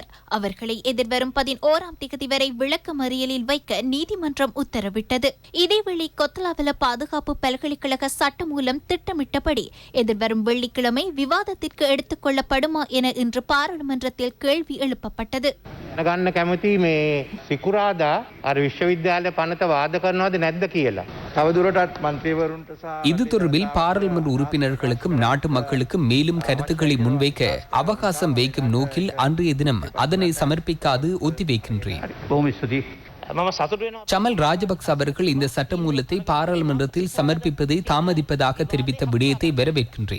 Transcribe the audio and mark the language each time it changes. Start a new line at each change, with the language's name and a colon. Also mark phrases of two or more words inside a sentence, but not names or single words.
Tamil: அவர்களை எதிர்வரும் 11ஆம் தேதி வரை விளக்கமறியலில் வைக்க நீதிமன்றம் உத்தரவிட்டது. இதேவேளை கொத்தலாவல பாதுகாப்பு பல்கலைக்கழக சட்டமூலம் திட்டமிட்டபடி எதிர்வரும் வெள்ளிக்கிழமை விவாதத்திற்கு எடுத்துக் கொள்ளப்படுமா என இன்று பாராளுமன்றத்தில் கேள்வி எழுப்பப்பட்டது.
Sinhala: ගන්න කැමති මේ සිකුරාදා අර විශ්වවිද්‍යාලය පනත වාද කරනවද නැද්ද කියලා. තවදුරටත් මන්ත්‍රීවරුන්ට
Tamil: இது தொடர்பில் பாராளுமன்ற உறுப்பினர்களுக்கும் நாட்டு மக்களுக்கும் மேலும் கருத்துக்களை முன்வைக்க அவகாசம் வைக்கும் நோக்கில் அன்றைய தினம் அதனை சமர்ப்பிக்காது ஒத்திவைக்கின்றேன். சமல் ராஜபக்ச அவர்கள் இந்த சட்டமூலத்தை பாராளுமன்றத்தில் சமர்ப்பிப்பதை தாமதிப்பதாக தெரிவித்த விடயத்தை வரவேற்கின்றேன்.